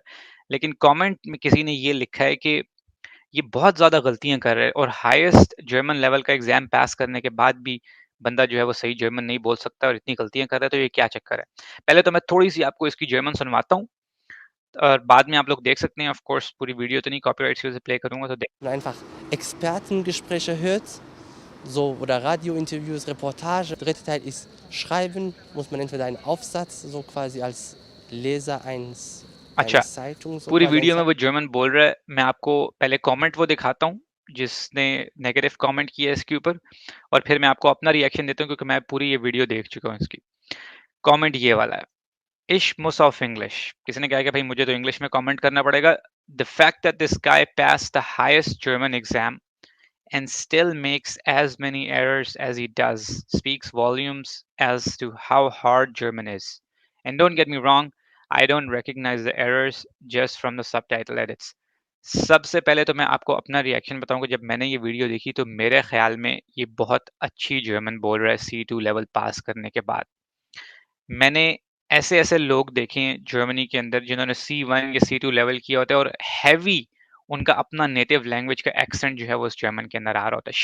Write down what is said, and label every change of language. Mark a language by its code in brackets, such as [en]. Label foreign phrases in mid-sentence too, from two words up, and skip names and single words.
[hi] लेकिन कमेंट में किसी ने ये लिखा है कि ये बहुत ज़्यादा गलतियाँ कर रहा है और [en] highest German level [hi] का एग्ज़ाम पास करने के बाद भी बंदा जो है वो सही जर्मन नहीं बोल सकता और इतनी गलतियाँ कर रहा है, तो ये क्या चक्कर है? पहले तो मैं थोड़ी-सी आपको इसकी जर्मन सुनवाता हूँ और बाद में आप लोग देख सकते हैं। [en] of course [hi] पूरी वीडियो तो नहीं, कॉपीराइट की वजह से प्ले करूँगा तो देख। [de] Und einfach Expertengespräche hört, so oder Radiointerviews, Reportage. Der dritte Teil ist Schreiben, muss man entweder einen Aufsatz, so quasi als Leser [hi] अच्छा, [de] einer Zeitung, so [hi] पूरी [de] quasi [hi] वीडियो में वो जर्मन बोल रहा है। मैं आपको पहले कमेंट वो दिखाता हूँ, जिसने [en] negative comment [hi] किया है इसके ऊपर और फिर मैं आपको अपना रिएक्शन देता हूँ क्योंकि मैं पूरी ये वीडियो देख चुका हूँ इसकी। कमेंट ये वाला है, [de] Ich muss auf Englisch. [hi] किसी ने कहा कि भाई मुझे तो इंग्लिश में कमेंट करना पड़ेगा। [en] The fact that this guy pass the highest German exam and still makes as many errors as he does speaks volumes as to how hard German is. And don't get me wrong, I don't recognize the errors just from the subtitle edits. [hi] सबसे पहले तो मैं आपको अपना रिएक्शन बताऊंगा। जब मैंने ये वीडियो देखी तो मेरे ख्याल में ये बहुत अच्छी जर्मन बोल रहा है C2 लेवल पास करने के बाद। मैंने ऐसे-ऐसे लोग देखे हैं जर्मनी के अंदर जिन्होंने C1 या C2 लेवल किया होता है और हेवी उनका अपना [en] native language [hi] का एक्सेंट जो है वो उस जर्मन के अंदर आ रहा होता है।